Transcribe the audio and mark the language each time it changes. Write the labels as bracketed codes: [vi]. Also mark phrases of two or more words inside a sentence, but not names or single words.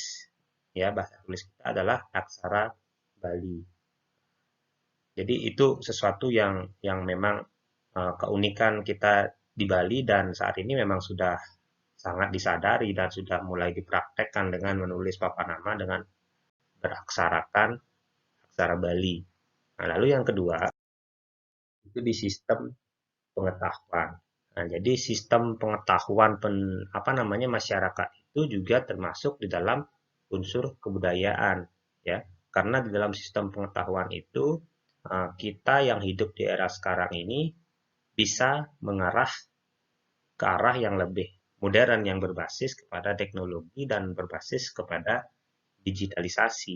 [id] Ya, bahasa tulis kita adalah aksara Bali. Jadi itu sesuatu yang memang keunikan kita di Bali dan saat ini memang sudah sangat disadari dan sudah mulai dipraktekkan dengan menulis papan nama dengan beraksarakan aksara Bali. Nah, lalu yang kedua itu di sistem pengetahuan. Nah, jadi sistem pengetahuan apa namanya masyarakat itu juga termasuk di dalam unsur kebudayaan, ya. Karena di dalam sistem pengetahuan itu kita yang hidup di era sekarang ini bisa mengarah ke arah yang lebih modern yang berbasis kepada teknologi dan berbasis kepada digitalisasi.